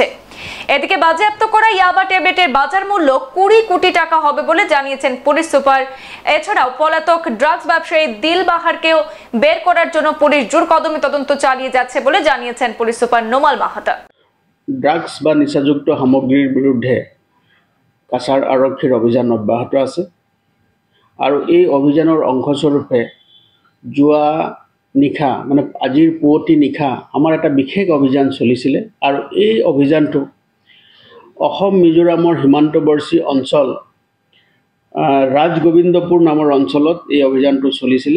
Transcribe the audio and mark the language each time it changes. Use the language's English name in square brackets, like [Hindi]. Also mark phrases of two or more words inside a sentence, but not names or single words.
[Bangla] এদিকে বাজেয়াপ্ত করা ইয়াবা ট্যাবলেটের বাজার মূল্য ২০ কোটি টাকা হবে বলে জানিয়েছেন পুলিশ সুপার। এছাড়াও পলাতক ড্রাগস ব্যবসায়ী দিলবাহারকেও বের করার জন্য পুলিশ জোর কদমে তদন্ত চালিয়ে যাচ্ছে বলে জানিয়েছেন পুলিশ সুপার নোমাল মাহাতো। [Assamese] ড্রাগস বা নিচাযুক্ত সামগ্ৰীৰ বিৰুদ্ধে কাছাৰ আৰক্ষীৰ অভিযান অব্যাহত আছে আৰু এই অভিযানৰ অংশস্বৰূপে যোৱা নিশা মানে আজিৰ পুৱতি নিশা আমাৰ এটা বিশেষ অভিযান চলিছিলে আৰু এই অভিযানটো অসম মিজোৰামৰ সীমান্তৱৰ্তী অঞ্চল ৰাজগোবিন্দপুৰ নামৰ অঞ্চলত এই অভিযানটো চলিছিলে।